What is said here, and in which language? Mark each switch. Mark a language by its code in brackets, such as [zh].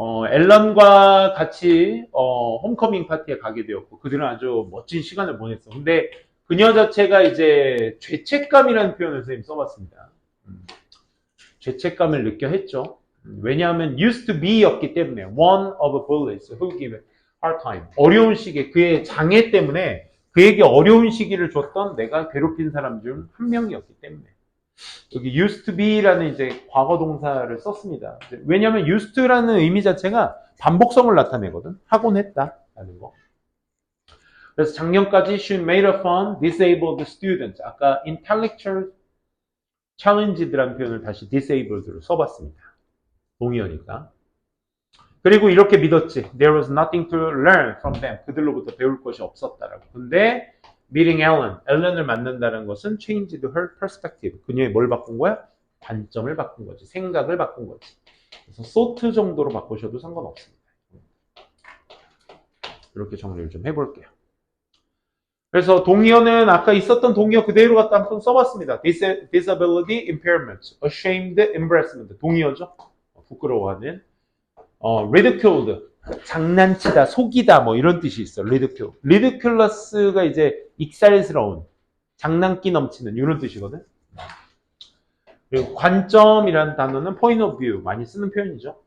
[ko] 앨런과 같이 홈커밍 파티에 가게 되었고 그들은 아주 멋진 시간을 보냈어. 근데 그녀 자체가 이제 죄책감이라는 표현을 선생님 써봤습니다. 죄책감을 느껴 했죠. 왜냐하면 [en] used to be [ko] 였기 때문에 [en] one of the bullies who gave hard time. [ko] 어려운 시기에 그의 장애 때문에 그에게 어려운 시기를 줬던 내가 괴롭힌 사람 중 한 명이었기 때문에 여기 [en] used to be [ko] 라는 이제 과거 동사를 썼습니다. 왜냐하면 used to라는 의미 자체가 반복성을 나타내거든. 하곤 했다라는 거. 그래서 작년까지 [en] she made a fun disabled student. [ko] 아까 intellectual challenge드라는 표현을 다시 disabled로 써봤습니다. 동의어니까. 그리고 이렇게 믿었지. [en] There was nothing to learn from them. [ko] 그들로부터 배울 것이 없었다라고. 근데 meeting 앨런을 만난다는 것은 [en] changed her perspective. [ko] 그녀의 뭘 바꾼 거야? 관점을 바꾼 거지. 생각을 바꾼 거지. 그래서 thought 정도로 바꾸셔도 상관없습니다. 이렇게 정리를 좀 해볼게요. 그래서 동의어는 아까 있었던 동의어 그대로 갖다 한번 써봤습니다. [en] disability, impairment, ashamed, embarrassment. [ko] 동의어죠? 부끄러워하는. ridiculed, 장난치다, 속이다, 뭐 이런 뜻이 있어. [en] ridicule. [ko] ridiculous가 이제 익살스러운, 장난기 넘치는 이런 뜻이거든. 그리고 관점이라는 단어는 [en] point of view [ko] 많이 쓰는 표현이죠.